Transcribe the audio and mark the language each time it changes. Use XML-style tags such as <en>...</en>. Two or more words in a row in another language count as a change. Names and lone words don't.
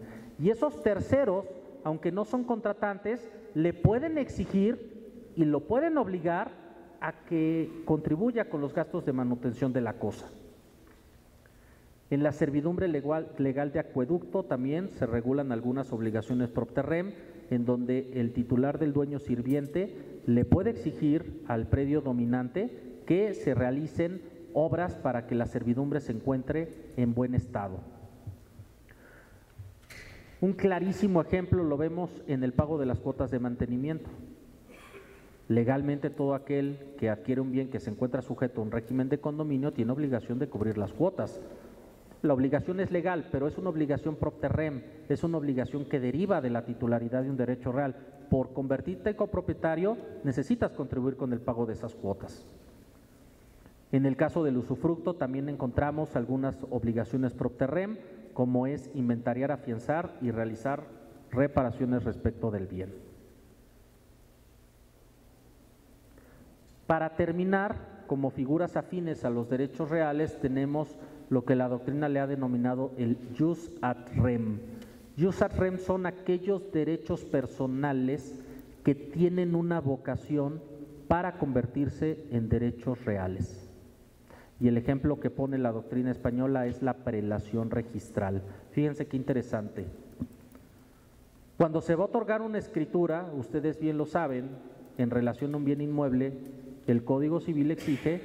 <es>Y esos terceros, aunque no son contratantes, le pueden exigir y lo pueden obligar a que contribuya con los gastos de manutención de la cosa. En la servidumbre legal de acueducto también se regulan algunas obligaciones</es> <la>propter rem,</la> <es>en donde el titular del dueño sirviente le puede exigir al predio dominante que se realicen obras para que la servidumbre se encuentre en buen estado. Un clarísimo ejemplo lo vemos en el pago de las cuotas de mantenimiento. Legalmente todo aquel que adquiere un bien que se encuentra sujeto a un régimen de condominio tiene obligación de cubrir las cuotas. La obligación es legal, pero es una obligación</es> <la>propter rem,</la> <es>es una obligación que deriva de la titularidad de un derecho real. Por convertirte en copropietario necesitas contribuir con el pago de esas cuotas. En el caso del usufructo también encontramos algunas obligaciones</es> <la>propter rem,</la> <es>como es inventariar, afianzar y realizar reparaciones respecto del bien. Para terminar, como figuras afines a los derechos reales, tenemos lo que la doctrina le ha denominado el</es> <la>jus ad rem. Jus ad rem</la> <es>son aquellos derechos personales que tienen una vocación para convertirse en derechos reales. Y el ejemplo que pone la doctrina española es la prelación registral. Fíjense qué interesante. Cuando se va a otorgar una escritura, ustedes bien lo saben, en relación a un bien inmueble, el Código Civil exige</es>